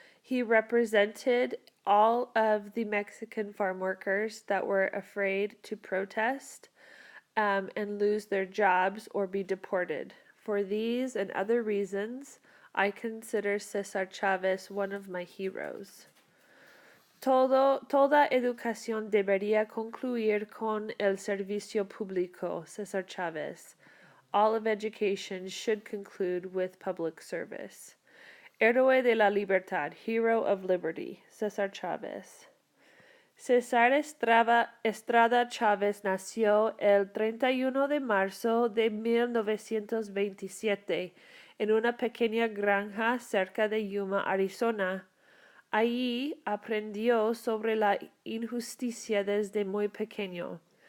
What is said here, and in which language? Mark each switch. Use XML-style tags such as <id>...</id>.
<en>He represented all of the Mexican farm workers that were afraid to protest and lose their jobs or be deported. For these and other reasons, I consider Cesar Chavez one of my heroes.</en> <es>Toda educación debería concluir con el servicio público, Cesar Chavez.</es> <en>All of education should conclude with public service.</en> <es>Héroe de la Libertad,</es> <en>Hero of Liberty,</en> <es>Cesar Chavez. Cesar Estrada Chávez nació el 31 de marzo de 1927 en una pequeña granja cerca de Yuma, Arizona. Allí aprendió sobre la injusticia desde muy pequeño.</es>